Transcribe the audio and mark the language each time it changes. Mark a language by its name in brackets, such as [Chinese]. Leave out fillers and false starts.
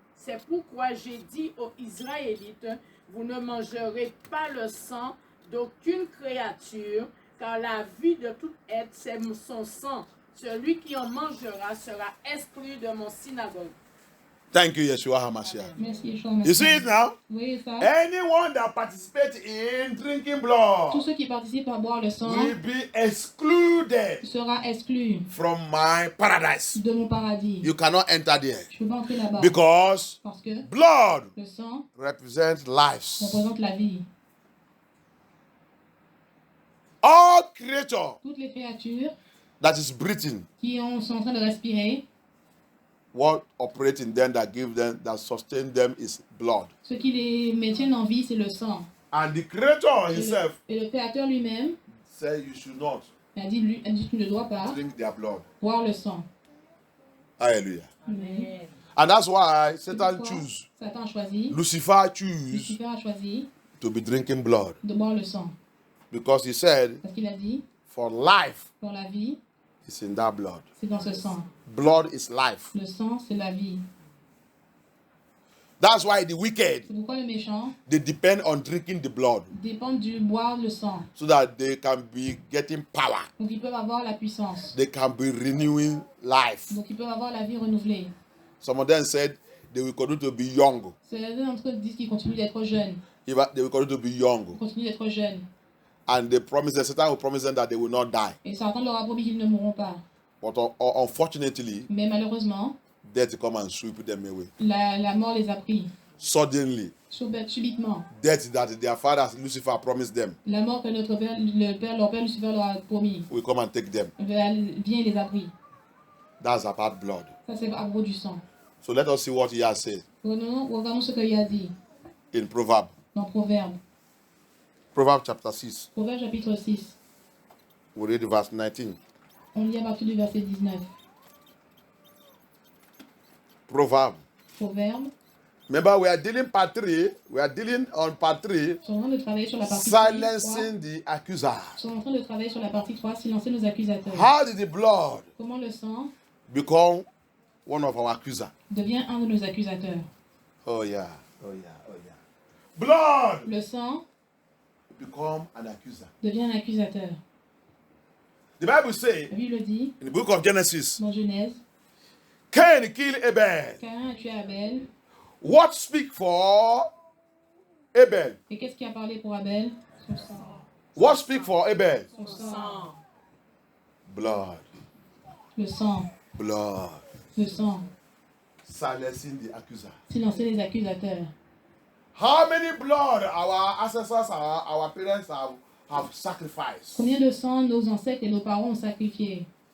[French] C'est pourquoi j'ai dit aux Israélites, vous ne mangerez pas le sang d'aucune créature, car la vie de tout être, c'est son sang. Celui qui en mangera sera exclu de mon synagogue. [English] Thank you, Yeshua HaMashiach. [French] Merci Yeshua. [English] You see it now? [French] Vous voyez ça? [English] Anyone that participates in drinking blood [French] Tous ceux qui participent à boire le sang [English] will be excluded [French] sera exclu [English] from my paradise. [French] de mon paradis. [English] You cannot enter there [French] Je ne peux pas entrer là-bas. [English] because [French] Parce que [English] blood [French] le sang [English] represents lives. [French] représente la vie. [English] All creature [French] Toutes les créatures [English] that is breathing, [French] sont en train de respirer, [English] what operates in them that give them, that sustain them is blood. [French] ce qui les maintiennent en vie, c'est le sang. [English] And the creator [French] Et [English] himself [French] le Créateur lui-même [English] said you should not [French] a dit, tu ne dois pas [English] drink their blood. [French] boire le sang. [English] Hallelujah. Amen. And that's why [French] C'est [English] Satan [French] pourquoi [English] choose, [French] Satan a choisi, [English] Lucifer choose [French] Lucifer a choisi [English] to be drinking blood. [French] de boire le sang. [English] Because he said, [French] Parce qu'il a dit, [English] for life [French] pour la vie, [English] is in that blood. [French] c'est dans ce sang. [English] Blood is life. [French] Le sang, c'est la vie. [English] That's why the wicked, [French] C'est pourquoi le méchant [English] they depend on drinking the blood [French] dépend du boire le sang. [English] so that they can be getting power. [French] Donc ils peuvent avoir la puissance. [English] They can be renewing life. [French] Donc ils peuvent avoir la vie renouvelée. [English] Some of them said they will continue to be young. [French] Certains d'entre eux disent qu'ils continuent d'être jeunes. [English] They will continue to be young. [French] Ils continuent d'être jeunes. [English] And they promise them, Satan will promise them that they will not die. [French] Et Satan leur a promis qu'ils ne mourront pas. [English] But unfortunately, [French] Mais malheureusement, [English] death come and sweep them away. [French] la mort les a pris. [English] Suddenly, [French] Subitement. [English] death that their father Lucifer promised them [French] La mort que leur père Lucifer leur a promis. [English] will come and take them. [French] Vient et les a pris. [English] That's about blood. [French] Ça c'est à propos du sang. [English] So let us see what he has said [French] Regardons ce qu'il a dit [English] in Proverbs. [French] dans Proverbe. [English] Proverbs chapter 6. [French] Proverbe chapitre 6. [English] We read verse 19. [French] On lit à partir du verset 19. [English] Proverbs. [French] Proverbe. [English] Remember, we are dealing part 3. We are dealing on part 3. [French] Ils sont en train de travailler sur la partie 3. [English] Silencing the accuser. [French] Ils sont en train de travailler sur la partie 3, silencer nos accusateurs. [English] How did the blood [French] Comment le sang [English] become one of our accusers? [French] devient un de nos accusateurs. [English] Oh yeah, oh yeah, oh yeah. Blood [French] Le sang [English] become an accuser. [French] devient un accusateur. [English] The Bible says [French] La Bible dit [English] in the book of Genesis, [French] dans Genèse, [English] Cain killed Abel. [French] Caïn a tué Abel. [English] What speak for Abel? [French] Et qu'est-ce qui a parlé pour Abel? Son sang. [English] What speak for Abel? [French] Son sang. Sang. [English] Blood, [French] Le sang. [English] blood. [French] Le sang. [English] Silencing the accuser. [French] Silencer les accusateurs. [English] How many blood our ancestors, our parents have sacrificed? [French] Combien de sang nos ancêtres et nos parents ont sacrifié?